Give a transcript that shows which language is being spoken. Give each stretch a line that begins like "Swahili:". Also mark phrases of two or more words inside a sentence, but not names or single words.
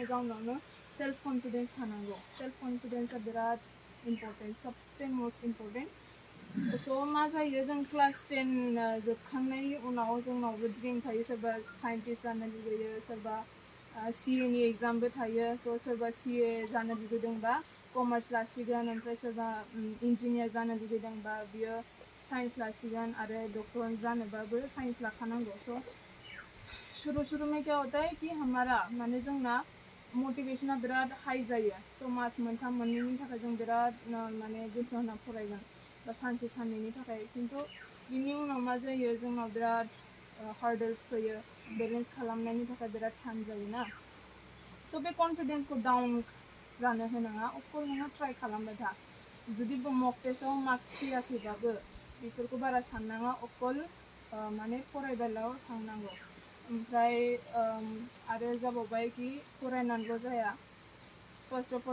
Bodo: गावनावनो
English: self confidence
Bodo: थानांगौ सेल्फ कन्फिडेन्सआ बिराद इम्परटेन्ट सबसे
English: most important
Bodo: स' मा जायो जों क्लास 10 जोबखांनायनि उनाव जोंनावबो ड्रिम थायो सोरबा साइन्टिस्ट जानो लुगैयो सोरबा CA नि एग्जामबो थायो स' सोरबा CA जानो लुगैदोंबा कमार्स लासिगोन ओमफ्राय सोरबा इन्जिनियार जानो लुगैदोंबा बियो साइंस लासिगोन आरो डॉक्टर जानोबाबो साइंस लाखानांगौ स'
Hindi: शुरू में क्या होता है कि हमारा
Bodo: माने जोंना मोटिवेशना बिराद हाई जायो स' मास मोनथाम मोननैनि थाखाय जों बिराद माने गोसो होना फरायगोन बा सानसे साननैनि थाखाय खिन्थु बिनि उनाव मा जायो जोंनाव बिराद हार्डल्स फैयो बेलेन्स खालामनायनि थाखाय बिराद टाइम जायोना स' बे कन्फिडेन्सखौ डाउन जानो होनाङा अकल नोङो ट्राइ खालामबाय था जुदि मक टेस्टआव मार्क्स फैयाखैबाबो बेफोरखौ बारा साननाङा अकल माने फरायबायल' थांनांगौ ओमफ्राय आरो जाबावबाय कि फरायनानैल' जाया
English: first of